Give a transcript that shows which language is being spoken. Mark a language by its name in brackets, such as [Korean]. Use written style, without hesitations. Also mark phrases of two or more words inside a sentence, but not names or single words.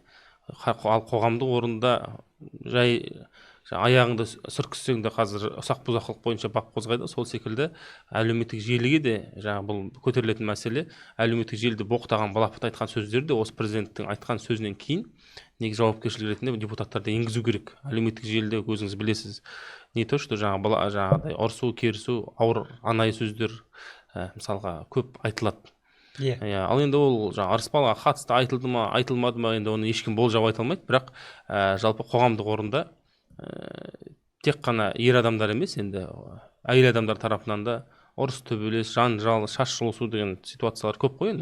[Kazakh] Ал қоғамдық орында жай аяғыңды сүркіссең де қазір ұсақ бұзақылық бойынша бап қозғайды. Сол секілді әлеуметтік желіге де жаңа бұл көтерілетін мәселе, әлеуметтік желіде боқтаған балапыт айтқан сөздерді осы президенттің айтқан сөзінен кейін негізі жауапкершілік ретінде депутаттарды енгізу керек. Әлеуметтік желіде өзіңіз білесіз, [Russian] не то что [Kazakh] жаңағыдай ұрсу, керісу, ауыр анайы сөздер мысалға көп айтылады. Ал енді ол ырыс балаға қатысты айтылды ма, айтылмады ма, енді оны ешкім болжап айта алмайды. Бірақ жалпы қоғамдық орында тек қана ер адамдар емес, енді әйел адамдар тарапынан да ұрыс төбелес, жанжал, шаш жұлысу деген ситуациялар көп қой.